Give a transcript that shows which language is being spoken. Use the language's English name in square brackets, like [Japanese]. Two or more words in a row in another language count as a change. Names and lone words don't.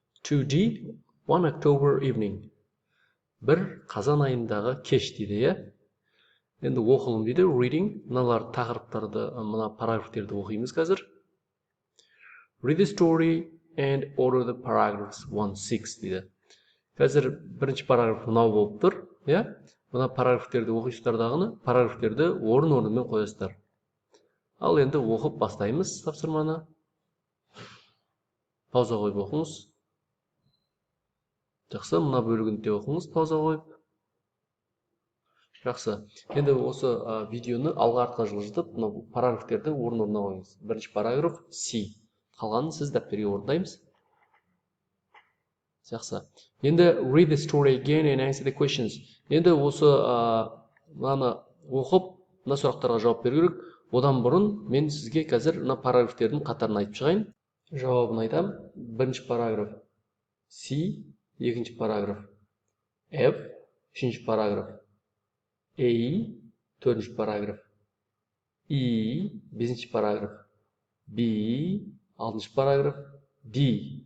[English] 2D, 1 October evening. [Kazakh] Bir қазан айындағы кеш дейді, иә? Енді оқылым дейді, reading. Мыналар тақырыптарды, мына параграфтерді оқимыз қазір. [English] Read the story and order the paragraphs 1-6 дейді. [Kazakh] Қазір бірінші параграф мынау болып тұр, иә? Мына параграфтерді оқисыздар дағыны, параграфтерді орын-орнымен қоясыздар. Ал енді оқып бастаймыз тапсырманы. Пауза қойып оқыңыз. Жақсы, мына бөлігінде оқыңыз, пауза қойып. Жақсы. Енді осы видеоны алға артқа жылжытып, мына параграфтерді орын-орнына қойыңыз. Бірінші параграф C. Қалғанын сіз дәптерге орындаймыз. Жақсы. [English] Енді read the story again and answer the questions. [Kazakh] Енді осы мынаны оқып, мына сұрақтарға жауап беру керек. Одан бұрын мен сізге қазір мына параграфтердің қатарын айтып шығайын. Жауабын айтам. Бірінші параграф C, екінші параграф F, үшінші параграф A, төртінші параграф E, бесінші параграф B, алтыншы параграф D.